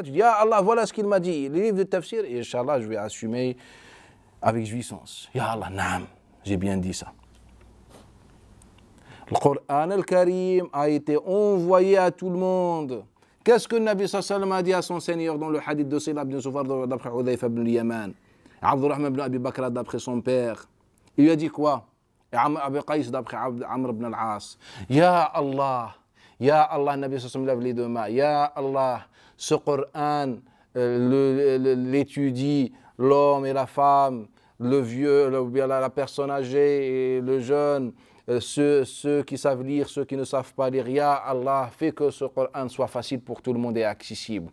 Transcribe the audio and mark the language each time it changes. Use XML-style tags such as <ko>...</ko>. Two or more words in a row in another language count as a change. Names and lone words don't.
<fr>Tu dis, ah Allah, voilà ce qu'il m'a dit, le livre de tafsir, et Inch'Allah, je vais assumer avec jouissance.</fr> <ar>يا الله نعم,</ar> <fr>j'ai bien dit ça. Le Coran al-Karim a été envoyé à tout le monde. Qu'est-ce que le Nabi</fr> <ar>صلى الله عليه وسلم</ar> <fr>a dit à son Seigneur dans le hadith de Sila ibn Sufar d'après Hudayfa ibn Yaman, Abdurrahman ibn Abi Bakr d'après son père? Il lui a dit quoi? Abi Qais d'après Amr ibn al-As.</fr> <ar>يا الله,</ar> <fr>Nabi</fr> <ar>صلى الله عليه وسلم</ar> <fr>lève les deux mains.</fr> <ar>يا الله,</ar> <fr>ce Coran, l'étudie, l'homme et la femme, le vieux, la personne âgée et le jeune, ceux qui savent lire, ceux qui ne savent pas lire.</fr> <ar>يا الله,</ar> <fr>fait que ce Coran soit facile pour tout le monde et accessible.</fr>